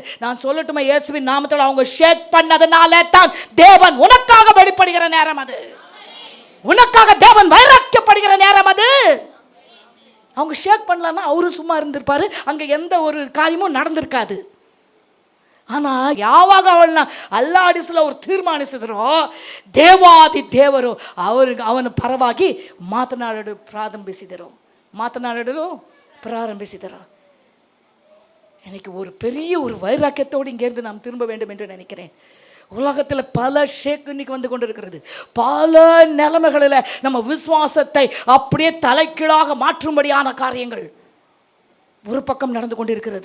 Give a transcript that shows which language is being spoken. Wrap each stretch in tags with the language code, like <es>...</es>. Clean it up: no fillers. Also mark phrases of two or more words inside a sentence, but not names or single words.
<ta>நான் சொல்லட்டுமா, இயேசுவின் நாமத்தில் அவங்க ஷேக் பண்ணதுனால தான் தேவன் உனக்காக வெளிப்படுகிற நேரம் அது, உனக்காக தேவன் வைராக்கியப்படுகிற நேரம் அது. அவங்க ஷேக் பண்ணலன்னா அவரும் சும்மா இருந்திருப்பாரு, அங்கே எந்த ஒரு காரியமும் நடந்திருக்காது.</ta> <kn>ஆனால் ಯಾವಾಗ ಅವಳನ್ನ ಅಲ್ಲಾಡಿಸಲು ಅವ್ರು ತೀರ್ಮಾನಿಸಿದ್ರು, ದೇವಾದಿ ದೇವರು ಅವನ ಪರವಾಗಿ ಮಾತನಾಡಲು ಪ್ರಾರಂಭಿಸಿದರು.</kn> <ta>எனக்கு ஒரு பெரிய ஒரு வைராக்கியத்தோடு இங்கேருந்து நாம் திரும்ப வேண்டும் என்று நினைக்கிறேன். உலகத்தில் பல ஷேக் இன்னைக்கு வந்து கொண்டு இருக்கிறது. பல நிலைமைகளில் நம்ம விசுவாசத்தை அப்படியே தலைக்கீழாக மாற்றும்படியான காரியங்கள் ஒரு பக்கம் நடந்து கொண்டிருக்கிறது.</ta>